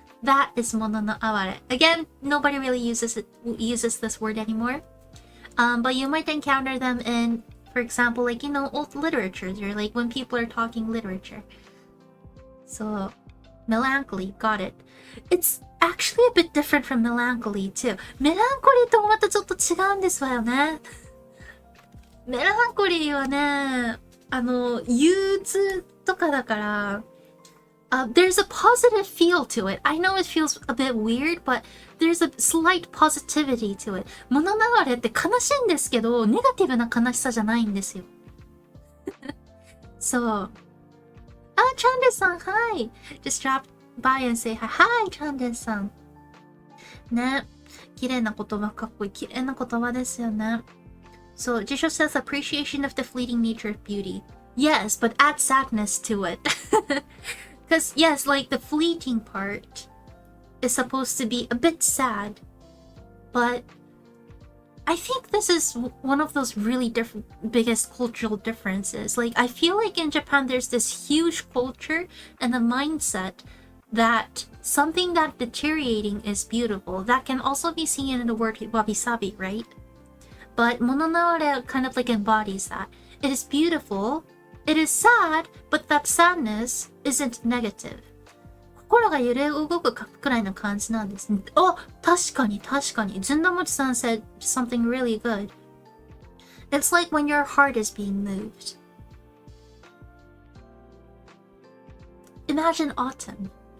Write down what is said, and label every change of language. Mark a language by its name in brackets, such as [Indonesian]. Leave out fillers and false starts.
[English] That is mono no aware. Again, nobody really uses this word anymore. But you might encounter them in, for example, like, old literatures, or like when people are talking literature. So, melancholy, got it. It's actually a bit different from melancholy too. [Japanese] Melancholy ともまたちょっと違うんですわよね。メランコリーはね、憂鬱とかだから、 [English] there's a positive feel to it. I know it feels a bit weird, but there's a slight positivity to it. [Japanese] 物の哀れって悲しいんですけど、ネガティブな悲しさじゃないんですよ。そう。 [English] チャンデさん、hi! Just drop by and say hi. Hi, チャンデさん。ね。 [Japanese] 綺麗な言葉、かっこいい。綺麗な言葉ですよね。 [English] So, Jisho says appreciation of the fleeting nature of beauty. Yes, but add sadness to it. Because, yes, like the fleeting part is supposed to be a bit sad. But I think this is one of those really biggest cultural differences. Like, I feel like in Japan there's this huge culture and a mindset that something that deteriorating is beautiful. That can also be seen in the word wabi-sabi, right? But mono no aware kind of like embodies that. It is beautiful, it is sad, but that sadness isn't negative. [Japanese] 心が揺れ動くくらいの感じなんですね。あ、確かに確かに。 [English] ずんだもちさん said something really good. It's like when your heart is being moved. Imagine autumn.